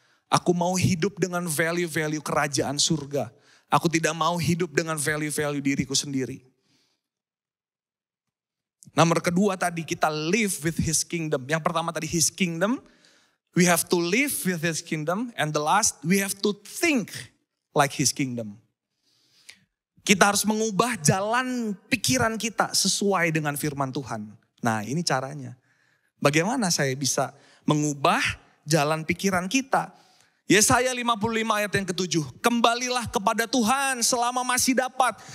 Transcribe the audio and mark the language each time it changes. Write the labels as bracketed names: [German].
[Indonesian] Aku mau hidup dengan value-value kerajaan surga. Aku tidak mau hidup dengan value-value diriku sendiri. Nomor kedua tadi kita [English] live with his kingdom. [Indonesian] Yang pertama tadi [English] his kingdom. We have to live with his kingdom. And the last, we have to think like his kingdom. [Indonesian] Kita harus mengubah jalan pikiran kita sesuai dengan firman Tuhan. Nah, ini caranya. Bagaimana saya bisa mengubah jalan pikiran kita? Yesaya 55 ayat yang ke-7. Kembalilah kepada Tuhan selama masih dapat.